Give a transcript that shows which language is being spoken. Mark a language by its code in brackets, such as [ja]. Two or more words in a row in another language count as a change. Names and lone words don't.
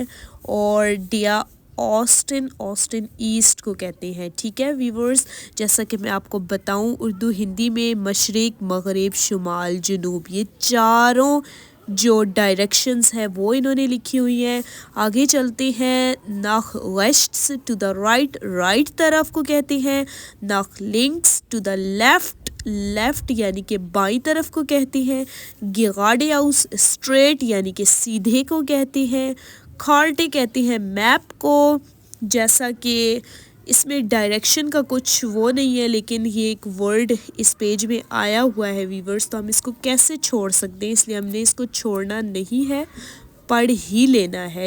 [hi] और [de] der Osten, [hi] ऑस्टिन ईस्ट को कहते हैं, ठीक है वीवर्स। जैसा कि मैं आपको बताऊं, उर्दू हिंदी में मशरिक, मगरिब, शुमाल, जुनूब, ये चारों जो डायरेक्शंस है वो इन्होंने लिखी हुई हैं। आगे चलते हैं, [de] nach rechts [en] to the right, [hi] राइट तरफ को कहते हैं। [de] nach links [en] to the left, [hi] लेफ्ट यानी कि बाईं तरफ को कहते हैं। geradeaus, स्ट्रेट यानी कि सीधे को कहते हैं। कार्टे कहते हैं मैप को। जैसा कि इसमें डायरेक्शन का कुछ वो नहीं है, लेकिन ये एक वर्ड इस पेज में आया हुआ है वीवर्स, तो हम इसको कैसे छोड़ सकते हैं, इसलिए हमने इसको छोड़ना नहीं है, पढ़ ही लेना है।